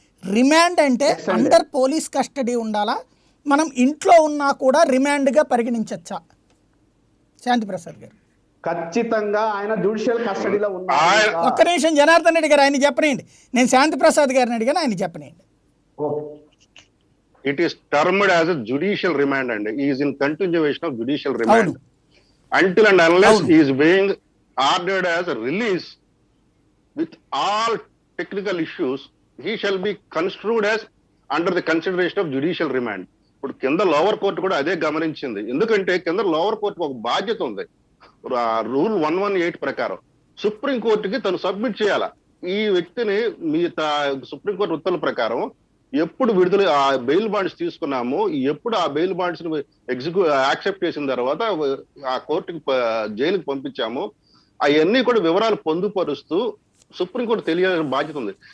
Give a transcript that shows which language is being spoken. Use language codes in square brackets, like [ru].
[te] Remand అంటే under police custody ఉండాలా, మనం ఇంట్లో ఉన్నా కూడా రిమాండ్గా పరిగణించచ్చా? శాంతి ప్రసాద్ గారు. ఖచ్చితంగా ఆయన జ్యుడిషియల్ కస్టడీలో ఉన్నారు. ఒక్క నిమిషం జనార్దన్ రెడ్డి గారు, ఆయన చెప్పనండి. నేను శాంతి ప్రసాద్ గారిని అడిగాను, ఆయన చెప్పనండి. [en] It is termed as a judicial remand and he is in continuation of judicial remand until and unless he is being ordered as a release with all technical issues, he shall be construed as under the consideration of judicial remand. [te] ఇప్పుడు కింద lower court కూడా అదే గమనించింది. ఎందుకంటే కింద lower court ఒక బాధ్యత ఉంది. రూల్ 118 ప్రకారం సుప్రీం కోర్టుకి తను సబ్మిట్ చేయాలా, ఈ వ్యక్తిని మీ సుప్రీంకోర్టు ఉత్తర్వుల ప్రకారం ఎప్పుడు విడుదల బెయిల్ బాండ్స్ తీసుకున్నాము, ఎప్పుడు ఆ బెయిల్ బాండ్స్ యాక్సెప్ట్ చేసిన తర్వాత ఆ కోర్టుకి జైలుకి పంపించాము, అవన్నీ కూడా వివరాలు పొందుపరుస్తూ సుప్రీంకోర్టు తెలియాల్సిన బాధ్యత ఉంది.